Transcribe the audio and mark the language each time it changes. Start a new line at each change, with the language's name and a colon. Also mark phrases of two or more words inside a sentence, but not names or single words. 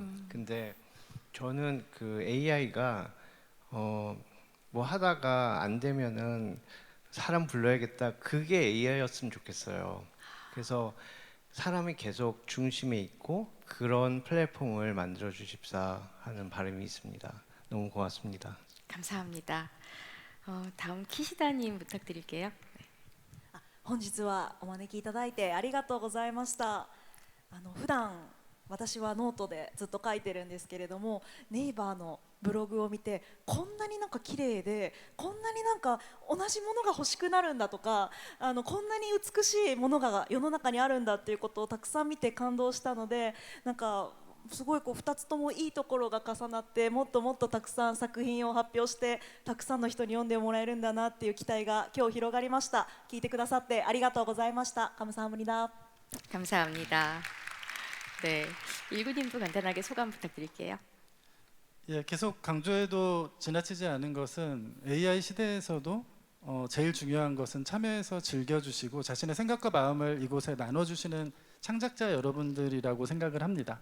Korean: 근데 저는 그 AI가 뭐 하다가 안 되면은 사람 불러야겠다, 그게 AI였으면 좋겠어요. 그래서 사람이 계속 중심에 있고 그런 플랫폼을 만들어 주십사 하는 바람이 있습니다. 너무 고맙습니다. 감사합니다. 다음 키시다님 부탁드릴게요.
Japanese: 本日はお招きいただいてありがとうございました。普段私はノートでずっと書いてるんですけれども、ネイバーのブログを見てこんなになんか綺麗で、こんなになんか同じものが欲しくなるんだとか、こんなに美しいものが世の中にあるんだっていうことをたくさん見て感動したので、なんかすごいこう2つともいいところが重なって、もっともっとたくさん作品を発表してたくさんの人に読んでもらえるんだなっていう期待が今日広がりました。聞いてくださってありがとうございました。감사합니다。
Korean: 감사합니다. 네, 일구님도 간단하게 소감 부탁드릴게요. 예, 계속 강조해도 지나치지 않은 것은 AI 시대에서도 제일 중요한 것은 참여해서 즐겨주시고 자신의 생각과 마음을 이곳에 나눠주시는 창작자 여러분들이라고 생각을 합니다.